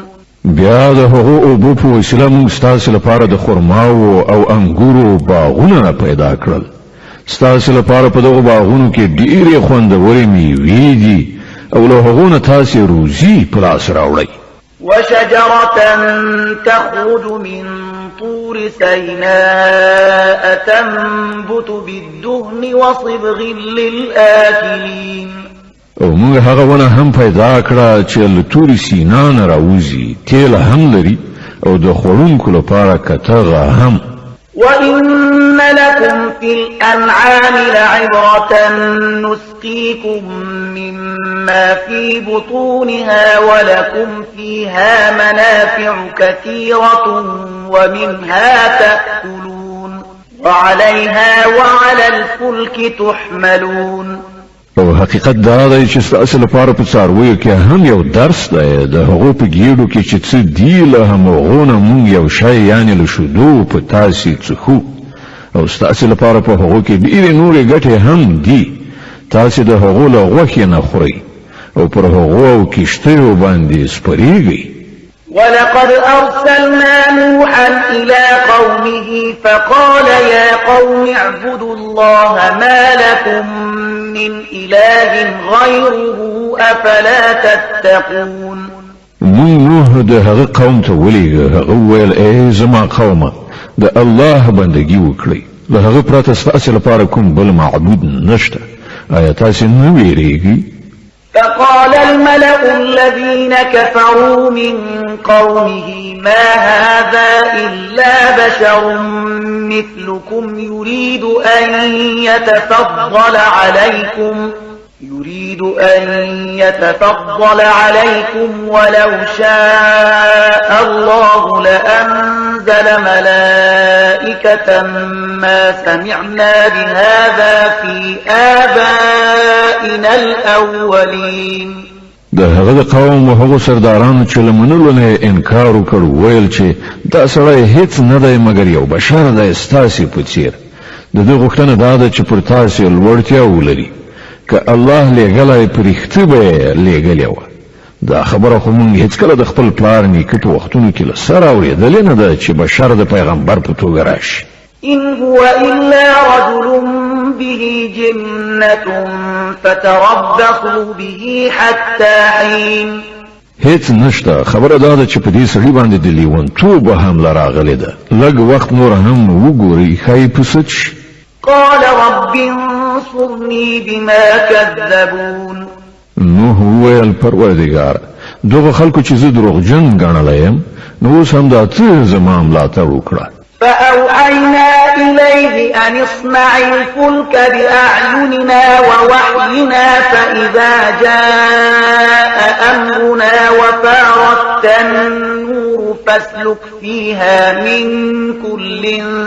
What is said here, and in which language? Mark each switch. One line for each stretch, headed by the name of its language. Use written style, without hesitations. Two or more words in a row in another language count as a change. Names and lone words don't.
Pashto: بیا د هغو اوبو په وسیله موږ ستاسې لپاره د خرماو او انګورو باغونه پیدا کړل. ستاسې لپاره په دغو باغونو کې ډېرې خوندورې میوې دي او له هغو نه تاسې روزي په لاس راوړئ.
Arabic: وشجرة تخرج من طور سيناء تنبت بالدهن وصبغ للآكلين
Pashto: او موږ هغه ونه هم پیدا کړه چې له توري سینا نه راوځي تیل هم لري او د خوړونکو لپاره کتغه هم
Arabic: وإن لكم في الأنعام لعبرة نسقيكم مما في بطونها ولكم فيها منافع كثيرة ومنها تأكلون وعليها وعلى الفلك تحملون
Pashto: او حقیقت دا دی چې ستاسو لپاره په څارویو کې هم یو درس دی د هغو په ګېډو کې چې څه دي له همغو نه مونږ یو شی یعنې له شیدو په تاسې څښو او ستاسو لپاره په هغو کې ډېرې نورې ګټې هم دي تاسې د هغو له غوښې نه خورئ او پر هغو او کښتیو باندې سپرېږئ
Arabic: ولقد أرسلنا نوحا إلى قومه فقال يا قوم اعبدوا الله ما لكم من إله غيره أفلا تتقون
Pashto: من نوح د هغه قوم ته ولېږه هغه وویل ای زما قومه د الله بندګي وکړئ له هغه پرته ستاسې لپاره کوم بل معبود نشته آیا تاسې نه ویرېږئ
Arabic: فقال الملأ الذين كفروا من قومه ما هذا إلا بشر مثلكم يريد أن يتفضل عليكم ولو شاء الله لأنزل ملائكة ما سمعنا بهذا في آبائنا الأولين
Pashto: د هغه قوم او هغه سردارانو چې لمنلو نه انکار وکړ ویل چې دا سړی هیڅ نه دی مګر یو بشر دی ستاسې په څیر د دې غوښتنه دا ده چې پر تاسې لوړتیا ولري که الله لېږلی په رښتیا به یې لېږلې وه دا خبره خو موږ هېڅکله د خپل پلار نیکه په وختونو کې له سره اورېدلې نه ده چې بشر د پیغمبر په توګه راشي
Arabic: إن هو إلا رجل به جنة فتربصوا به حتى حين
Pashto: هیڅ نشته خبره دا ده چې په دې سړي باندې د لیونتوب حمله راغلې ده لږ وخت نور هم وګورئ ښایي پسه شي
Arabic: قال رب انصرني بما كذبون
Pashto: نوح وویل پروردګار دغه خلکو چې زه دروغجن ګڼلی یم نو اوس هم دا ته زما ملاتړ وکړه
Arabic: فأوحينا إليه أن اصنع الفلك بأعيننا ووحينا فإذا جاء أمرنا وفارت النور فاسلك فيها من كل